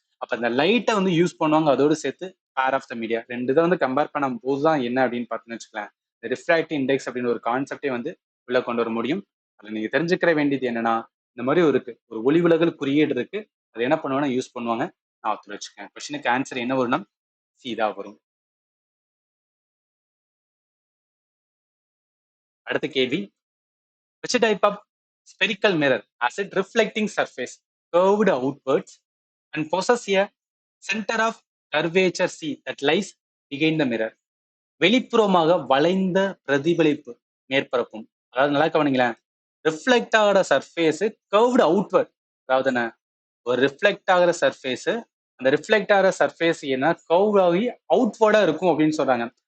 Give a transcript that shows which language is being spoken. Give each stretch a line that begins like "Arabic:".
Tamil: அப்ப இந்த லைட்டை வந்து யூஸ் பண்ணுவாங்க, அதோடு சேர்த்து பேர் ஆஃப் த மீடியா ரெண்டு இதை வந்து கம்பேர் பண்ணும் போதுதான் என்ன அப்படின்னு பார்த்தீங்கன்னு வச்சுக்கலாம், இந்த ரிஃப்ராக்டிவ் இண்டெக்ஸ் அப்படின்னு ஒரு கான்செப்டே வந்து உள்ள கொண்டு வர முடியும். அதுல நீங்க தெரிஞ்சுக்கிற வேண்டியது என்னன்னா, இந்த மாதிரி இருக்கு ஒரு ஒளி விலகல் குறியீடு இருக்கு, அது என்ன பண்ணுவாங்கன்னா யூஸ் பண்ணுவாங்க. நான் ஒருத்தர் வச்சுக்கேன். கொஸ்டினுக்கு ஆன்சர் என்ன வரும்னா சீதா வரும். அடுத்த கேள்வி,
English: which type of spherical mirror has it reflecting surface curved outwards and possess a center of curvature C that lies behind the mirror.
Tamil: வெளிப்புறமாக வளைந்த பிரதிபலிப்பு மேற்பரப்பும், அதாவது நல்லா கவனிங்களேன், ரிஃப்ளெக்ட் ஆகிற சர்ஃபேஸ் கர்வ்டு அவுட்வர்ட், அதாவது என்ன, ஒரு ரிஃப்ளெக்ட் ஆகிற சர்ஃபேஸ், அந்த ரிஃப்ளெக்ட் ஆகிற சர்ஃபேஸ் என்ன கர்வ் ஆகி அவுட்வர்டா இருக்கும் அப்படின்னு சொல்றாங்க.